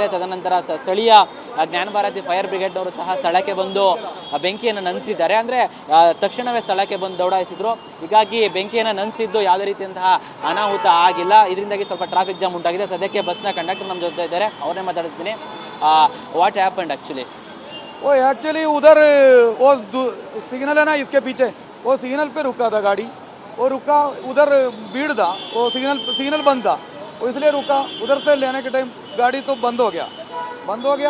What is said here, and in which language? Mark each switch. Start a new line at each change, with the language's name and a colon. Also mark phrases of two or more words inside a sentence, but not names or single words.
Kannada: ತದನಂತರ ಸ್ಥಳೀಯ ಜ್ಞಾನಭಾರತಿ
English: fire brigade
Kannada: ಅವರು ಸಹ ಸ್ಥಳಕ್ಕೆ ಬಂದು ಬೆಂಕಿಯನ್ನು ನಂದಿಸಿದ್ದಾರೆ. ಅಂದರೆ ತಕ್ಷಣವೇ ಸ್ಥಳಕ್ಕೆ ಬಂದು ದೌಡಾಯಿಸಿದ್ರು. ಹೀಗಾಗಿ ಬೆಂಕಿಯನ್ನು ನಂದಿಸಿದ್ದು ಯಾವುದೇ ರೀತಿಯಂತಹ ಅನಾಹುತ ಆಗಿಲ್ಲ. ಇದರಿಂದಾಗಿ ಸ್ವಲ್ಪ
English: traffic jam
Kannada: ಉಂಟಾಗಿದೆ. ಸದ್ಯಕ್ಕೆ ಬಸ್ನ ಕಂಡಕ್ಟರ್ ನಮ್ಮ ಜೊತೆ ಇದ್ದಾರೆ, ಅವ್ರನ್ನೇ ಮಾತಾಡಿಸ್ತೀನಿ.
English: what happened actually?
Hindi: वो एक्चुअली उधर वो सिग्नल है ना इसके पीछे, वो सिग्नल पे रुका था गाड़ी. वो रुका उधर भीड़ था, वो सिग्नल बंद था, वो इसलिए रुका. उधर से लेने के टाइम गाड़ी तो बंद हो गया.